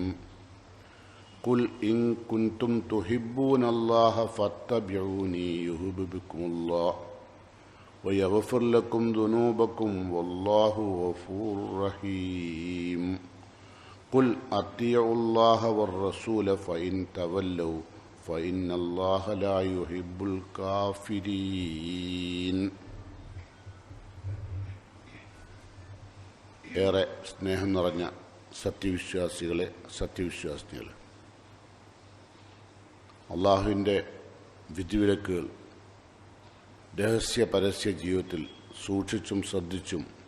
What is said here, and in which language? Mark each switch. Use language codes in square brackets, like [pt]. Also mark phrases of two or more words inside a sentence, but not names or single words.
[ar] قل إن كنتم تحبون الله فاتبعوني يحببكم الله ويغفر لكم ذنوبكم والله غفور رحيم. قل أطيعوا الله والرسول فإن تولوا فإن الله لا يحب الكافرين. [ml] ഏറെ സ്നേഹം നിറഞ്ഞ സത്യവിശ്വാസികളെ, സത്യവിശ്വാസിനികളെ, അള്ളാഹുവിൻ്റെ വിധിവിലക്കുകൾ രഹസ്യ പരസ്യ ജീവിതത്തിൽ സൂക്ഷിച്ചും ശ്രദ്ധിച്ചും